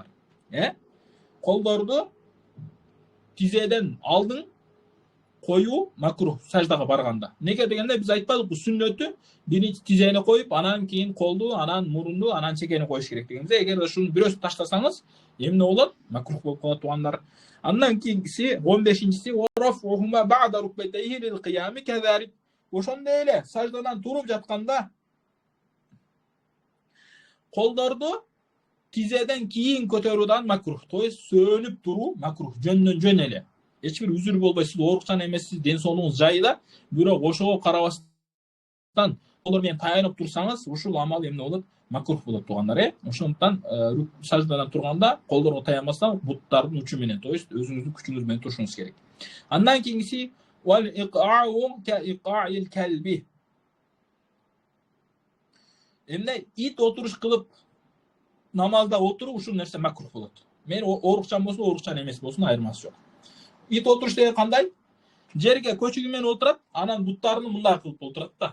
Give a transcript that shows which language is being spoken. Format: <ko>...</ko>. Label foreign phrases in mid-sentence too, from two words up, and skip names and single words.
<ky>Колдорду тизеден алдын коюу макрух саждага барганда. Неге дегенде биз айтпадыкпы, сүннөтү биринчи тизени коюп, анан кийин колду, анан мурунду, анан чекени коюш керек дегенде, эгер ушунун бирөөсүн таштасаңыз, эмне болот? Макрух болуп калат туугандар. Андан кийинкиси 15-чиси</ky> <ar>ورفعهما بعد ركبتيه للقيام كذلك.</ar> <ky>Ошондой эле саждадан туруп жатканда колдорду тизеден кийин көтөрүүдан макрух.</ky> <ru>То есть</ru> <ky>сөөнүп туруу макрух, жөндөн жөн эле. Эч бир үзүр болбой, сиз оорукчан эмессиз, ден соолугуңуз жайда, бирок ошого карабастан колдор менен таянып турсаңыз, ушул амал эмне болот? Макрух болот туугандар. Ошондуктан саждадан турганда колдорго таянбастан буттардын учу менен,</ky> <ru>то есть</ru> <ky>өзүңүздүн күчүңүз менен турушуңуз керек. Андан кийинкиси</ky> <ar>والإقعاء كإقعاء الكلب.</ar> <ky>Эмне ит отуруш кылып намазда отуруп ушул нерсе макрух болот. Мен оорукчан болсун, оорукчан эмес болсун айырмасы жок. Ит отуруш деген кандай? Жерге көчүгү менен отурат, анан буттарын мындай кылып отурат да.</ky>